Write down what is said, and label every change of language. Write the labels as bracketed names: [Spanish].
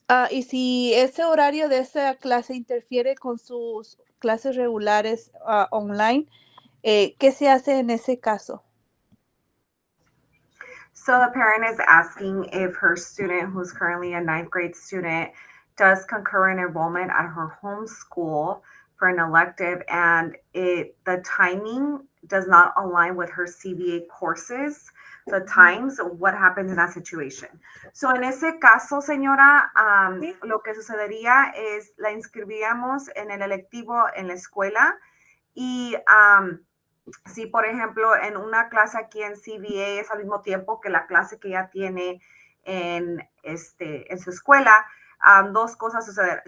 [Spanish] Y si ese horario de esa clase interfiere con sus clases regulares online, ¿qué se hace en ese caso? [English] So the parent is asking if her student, who's currently a 9th grade student, does concurrent enrollment at her home school for an elective, and the timing does not align with her CVA courses, the times, what happens in that situation. [Spanish] So en ese caso, señora, lo que sucedería es la inscribiríamos en el electivo en la escuela y si, por ejemplo, en una clase aquí en CVA es al mismo tiempo que la clase que ella tiene en su escuela, dos cosas suceder.